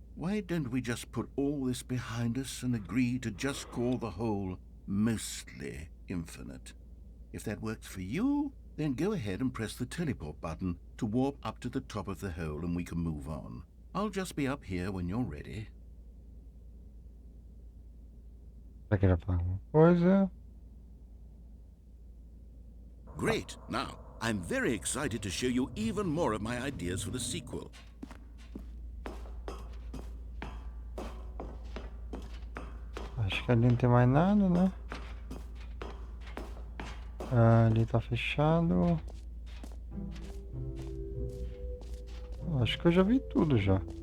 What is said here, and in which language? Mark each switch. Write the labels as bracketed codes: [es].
[en] Why don't we just put all this behind us and agree to just call the hole mostly infinite? If that works for you, then go ahead and press the teleport button to warp up to the top of the hole and we can move on. I'll just be up here when you're ready. [pt] Será que ele vai falar alguma coisa? [en] Great. Now, I'm very excited to show you even more of my ideas for the sequel. [pt] Acho que ali não tem mais nada, né? Ali tá fechado. Acho que eu já vi tudo já.